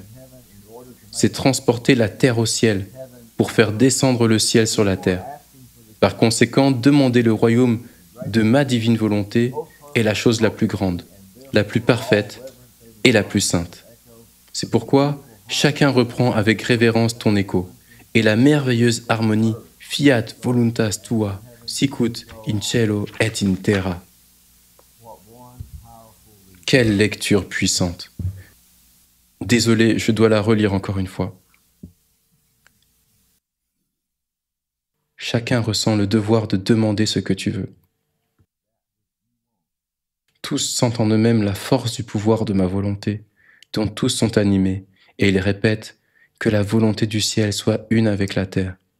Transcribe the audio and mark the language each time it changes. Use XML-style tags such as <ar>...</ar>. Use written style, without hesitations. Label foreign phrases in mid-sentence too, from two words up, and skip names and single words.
<fr>C'est transporter la terre au ciel pour faire descendre le ciel sur la terre. Par conséquent, demander le royaume de ma divine volonté est la chose la plus grande, la plus parfaite et la plus sainte. C'est pourquoi chacun reprend avec révérence ton écho, et la merveilleuse harmonie</fr> <la>Fiat voluntas tua, sicut in cielo et in terra.</la> <fr>Quelle lecture puissante! Désolé, je dois la relire encore une fois. Chacun ressent le devoir de demander ce que tu veux. Tous sentent en eux-mêmes la force du pouvoir de ma volonté, dont tous sont animés, et ils répètent que la volonté du ciel soit une avec la terre.</fr>